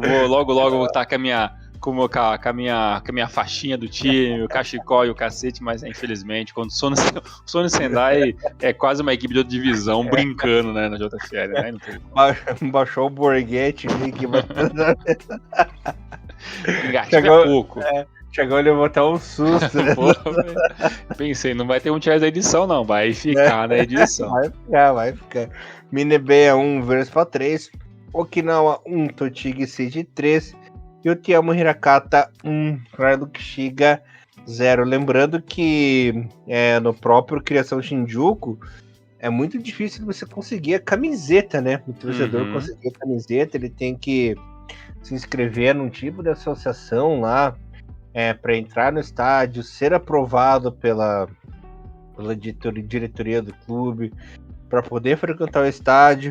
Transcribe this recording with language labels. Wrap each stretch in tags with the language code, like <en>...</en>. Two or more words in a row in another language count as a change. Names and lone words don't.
<pt>Vou logo voltar com a minha faixinha do time, o cachecol e o cacete, mas infelizmente, quando o Sony Sendai é quase uma equipe de outra divisão brincando, né, na JFL, né? Não tem... Baixou o Borghetti, que Chegou é pouco. Chegou, levou até um susto, né? Pensei, não vai ter um tiers da edição, não, vai ficar na edição. Vai ficar. Minebea 1, Verspa 3, Okinawa 1, Tochigi City 3, e o Tiamo Hirakata 1, Hilux Shiga 0. Lembrando que no próprio Criação Shinjuku é muito difícil você conseguir a camiseta, né? O torcedor conseguir a camiseta, ele tem que se inscrever num tipo de associação lá para entrar no estádio, ser aprovado pela diretoria do clube, para poder frequentar o estádio.</pt>